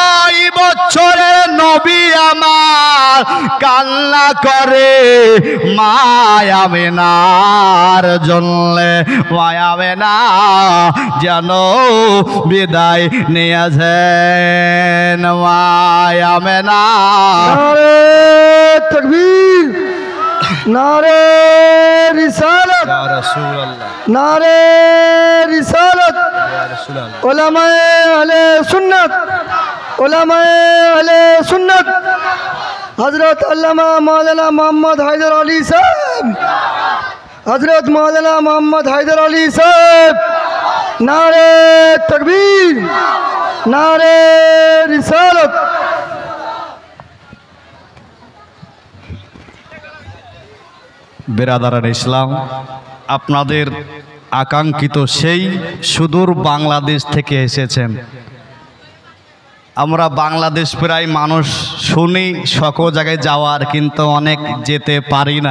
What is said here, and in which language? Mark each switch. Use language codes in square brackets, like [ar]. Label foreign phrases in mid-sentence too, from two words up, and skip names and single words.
[bn] 6 বছরের নবী আমার কান্না করে মায়া আমেনার জন্যে, মায়া আমেনা যেন বিদায় নিয়েছেন। মায়া আমেনা [ur] تکبیر، نعرۂ رسالت، نعرۂ رسالت, علمائے اہل سنت، علمائے اہل سنت، حضرت علامہ مولانا محمد حیدر علی صاحب، حضرت مولانا محمد حیدر علی صاحب، نعرۂ تکبیر، نعرۂ رسالت. [bn] বেরাদারান ইসলাম, আপনাদের আকাঙ্ক্ষিত সেই সুদূর বাংলাদেশ থেকে এসেছেন। আমরা বাংলাদেশ প্রায় মানুষ শুনি সকল জায়গায় যাওয়ার, কিন্তু অনেক যেতে পারি না।